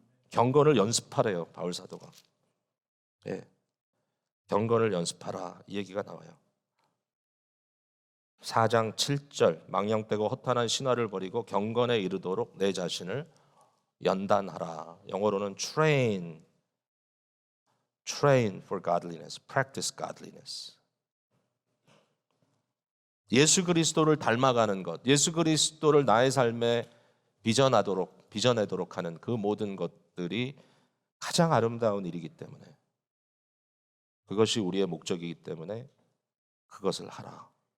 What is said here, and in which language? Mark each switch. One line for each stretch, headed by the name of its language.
Korean: 경건을 연습하래요, 바울 사도가. 예, 경건을 연습하라 이 얘기가 나와요. 4장 7절 망령 빼고 허탄한 신화를 버리고 경건에 이르도록 내 자신을 연단하라. 영어로는
English: train for godliness, practice godliness.
Korean: 예수 그리스도를 닮아가는 것, 예수 그리스도를 나의 삶에 빚어내도록 하는 그 모든 것들이 가장 아름다운 일이기 때문에, 그것이 우리의 목적이기 때문에 그것을 하라.